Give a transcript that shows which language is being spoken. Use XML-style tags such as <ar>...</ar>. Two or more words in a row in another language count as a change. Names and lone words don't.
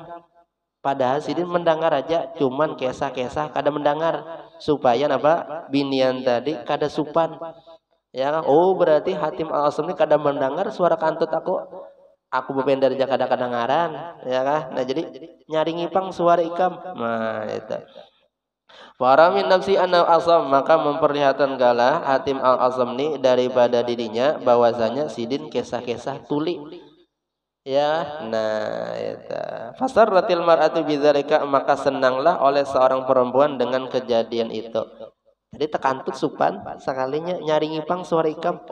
<bjn>Padahal Sidin mendengar aja, cuman kesah-kesah kada mendengar supaya apa? Binian tadi kada supan. Ya kan? Oh, berarti Hatim al-Asam ini kada mendengar suara kantut aku bebendar aja kadang-kadang ngaran, ya kah? Nah, jadi nyaringi pang suara ikam.</bjn> <id>Nah, itu.</id> <ar>فأرى من نفسه أنه أصم,</ar> <id>maka memperlihatkan gala Hatim al-Asam ini daripada dirinya bahwasanya Sidin kesah-kesah tuli. Ya, nah itu.</id> <ar>فسرت المرأة بذلك,</ar> <id>maka senanglah oleh seorang perempuan dengan kejadian itu.</id> <bjn>Jadi tekantut supan sekalinya nyaringi pang suara ikam.</bjn>